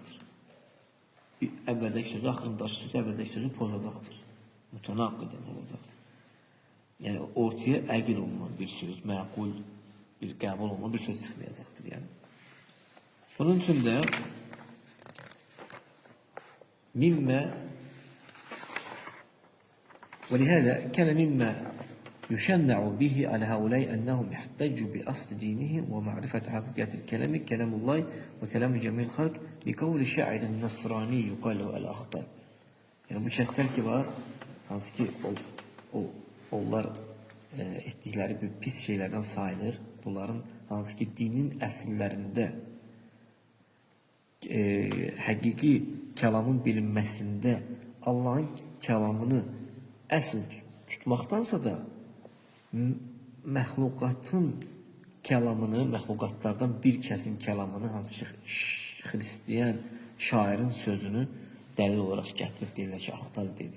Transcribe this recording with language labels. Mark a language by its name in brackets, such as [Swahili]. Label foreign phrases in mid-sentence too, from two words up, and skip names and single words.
[Azerbaijani] Əvvəldəki sözü, axırındakı sözü, əvvəldəki sözü pozacaqdır. Mütənaqqidən olacaqdır. Yəni, ortaya əqil olunan bir söz, məqul, bir qəbul olunan bir söz çıxmayacaqdır. Yəni. Bunun üçün də [Arabic] mimmə وَلِهَذَا كَانَ مِمَّا يُشَنَّعُ بِهِ عَلَى هَؤُلَاءِ أَنَّهُمْ يَحْتَجُّوا بِأَصْلِ دِينِهِمْ وَمَعْرِفَةِ حَقِيقَةِ الْكَلَامِ كَلَامُ اللّٰهِ وَكَلَامُ جَمِيعِ الْخَلْقِ بِقَوْلِ شَاعِرٍ نَصْرَانِيٍّ يُقَالُ لَهُ الْأَخْطَابُ [Azerbaijani] Yəni bu kəslər ki var, hansı ki onlar etdikləri bir pis şeylərdən sayılır. Bunların hansı ki dinin əsillərində həqiqi kəlamın bilinməsində Allahın kəlamını əsl tutmaqdansa da məxluqatın kəlamını, məxluqatlardan bir kəsin kəlamını, hansı ki xristiyan şairin sözünü dəlil olaraq gətirib deyirlər ki, Axtal dedi.